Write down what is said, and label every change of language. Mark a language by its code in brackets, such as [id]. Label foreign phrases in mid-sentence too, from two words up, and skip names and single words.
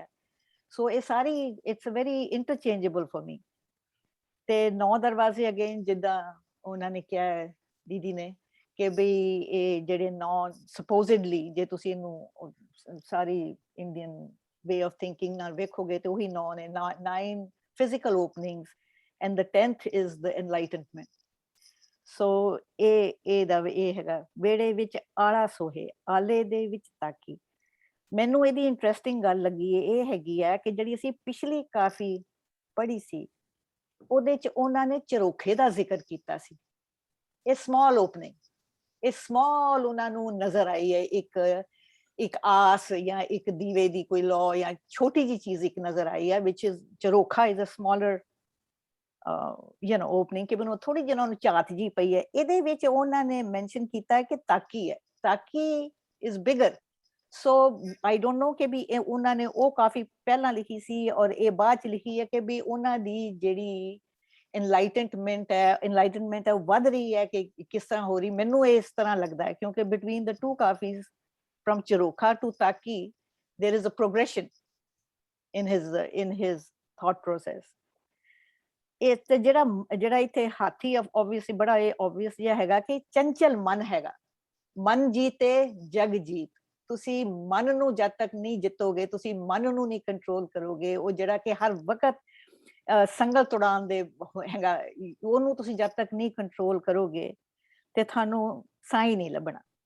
[en] ਸੋ [pa] ਇਹ ਸਾਰੀ [en] it's very interchangeable for me. [pa] ਤੇ 9 ਦਰਵਾਜ਼ੇ ਅਗੇਨ ਜਿੱਦਾਂ ਉਹਨਾਂ ਨੇ ਕਿਹਾ ਦੀਦੀ ਨੇ ਕਿ ਬਈ ਇਹ ਜਿਹੜੇ 9 ਸਪੋਜ਼ਿਡਲੀ, ਜੇ ਤੁਸੀਂ ਇਹਨੂੰ ਸਾਰੀ [en] Indian way of thinking [pa] ਨਾਲ ਵੇਖੋਗੇ ਤੇ ਉਹੀ 9 ਨੇ, [en] 9 physical openings and the 10th is the enlightenment. [pa] So ਇਹ ਹੈਗਾ ਵੇੜੇ ਵਿੱਚ ਆਲਾ ਸੋਹੇ, ਆਲੇ ਦੇ ਵਿੱਚ ਤਾਕੀ। ਮੈਨੂੰ ਇਹਦੀ ਇੰਟਰਸਟਿੰਗ ਗੱਲ ਲੱਗੀ ਇਹ ਹੈਗੀ ਹੈ ਕਿ ਜਿਹੜੀ ਅਸੀਂ ਪਿਛਲੀ ਕਾਫੀ ਪੜ੍ਹੀ ਸੀ ਉਹਦੇ ਚ ਉਹਨਾਂ ਨੇ ਚਰੋਖੇ ਦਾ ਜ਼ਿਕਰ ਕੀਤਾ ਸੀ। ਇਹ [en] small opening, [pa] ਇਹ ਸਮਾਲ ਉਹਨਾਂ ਨੂੰ ਨਜ਼ਰ ਆਈ ਹੈ, ਇੱਕ ਆਸ ਜਾਂ ਇੱਕ ਦੀਵੇ ਦੀ ਕੋਈ ਲੋ ਜਾਂ ਛੋਟੀ ਜੀ ਚੀਜ਼ ਇੱਕ ਨਜ਼ਰ ਆਈ ਹੈ, [en] which is ਚਰੋਖਾ is a smaller opening, [pa] ਕਿ ਮੈਨੂੰ ਥੋੜੀ ਜਿਹੀ ਉਹਨਾਂ ਨੂੰ ਝਾਤ ਜੀ ਪਈ ਹੈ। ਇਹਦੇ ਵਿੱਚ ਉਹਨਾਂ ਨੇ ਮੈਂਸ਼ਨ ਕੀਤਾ ਕਿ ਤਾਕੀ ਹੈ, ਤਾਕੀ [en] is bigger. So I don't know [pa] ਕਿ ਵੀ ਉਹਨਾਂ ਨੇ ਉਹ ਕਾਫੀ ਪਹਿਲਾਂ ਲਿਖੀ ਸੀ ਔਰ ਇਹ ਬਾਅਦ ਚ ਲਿਖੀ ਹੈ ਕਿ ਵੀ ਉਹਨਾਂ ਦੀ ਜਿਹੜੀ enlightenment ਹੈ ਉਹ ਵੱਧ ਰਹੀ ਹੈ ਕਿ ਕਿਸ ਤਰ੍ਹਾਂ ਹੋ ਰਹੀ। ਮੈਨੂੰ ਇਸ ਤਰ੍ਹਾਂ ਲੱਗਦਾ ਹੈ ਕਿਉਂਕਿ [en] between the two ਕਾਫੀਜ਼ from Charokha to Taki there is a progression in his thought process. [pa] ਇਹ ਤੇ ਜਿਹੜਾ ਇੱਥੇ ਹਾਥੀ obviously ਬੜਾ ਇਹ obvious ਜਿਹਾ ਹੈਗਾ ਕਿ ਚੰਚਲ ਮਨ ਹੈਗਾ, ਮਨ ਜੀਤੇ ਜਗ ਜੀਤ। ਤੁਸੀਂ ਮਨ ਨੂੰ ਜਦ ਤੱਕ ਨਹੀਂ ਜਿੱਤੋਗੇ, ਤੁਸੀਂ ਮਨ ਨੂੰ ਨਹੀਂ ਕੰਟਰੋਲ ਕਰੋਗੇ, ਉਹ ਜਿਹੜਾ ਕਿ ਹਰ ਵਕਤ ਸੰਗਲ ਤੁੜਾਉਣ ਦੇ ਹੈਗਾ, ਉਹਨੂੰ ਤੁਸੀਂ ਜਦ ਤੱਕ ਨਹੀਂ ਕੰਟਰੋਲ ਕਰੋਗੇ ਤੇ ਤੁਹਾਨੂੰ ਸਾਈਂ ਨਹੀਂ ਲੱਭਣਾ।